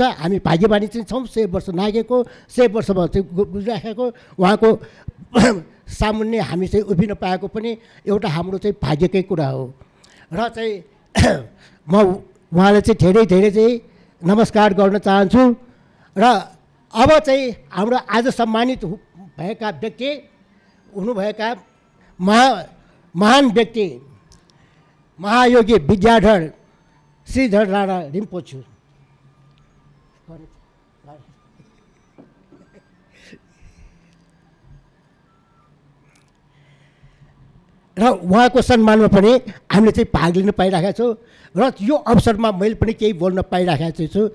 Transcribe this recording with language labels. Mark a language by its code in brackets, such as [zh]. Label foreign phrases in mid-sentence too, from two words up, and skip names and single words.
[ne] हामी भाग्यवानी चाहिँ छौँ, 100 वर्ष नागेको, 100 वर्षमा चाहिँ गुजिराखेको, उहाँको सामुन्ने हामी चाहिँ उभिन पाएको पनि एउटा हाम्रो चाहिँ भाग्यकै कुरा हो। र चाहिँ म उहाँलाई चाहिँ धेरै धेरै चाहिँ नमस्कार गर्न चाहन्छु। र अब चाहिँ हाम्रो आज सम्मानित भएका व्यक्ति हुनुभएका महान व्यक्ति महायोगी विद्याधर श्रीधर राणा रिम्पोछे र उहाँको सम्मानमा पनि हामीले चाहिँ भाग लिन पाइरहेका छौँ। र यो अवसरमा मैले पनि केही बोल्न पाइरहेको चाहिँ छु।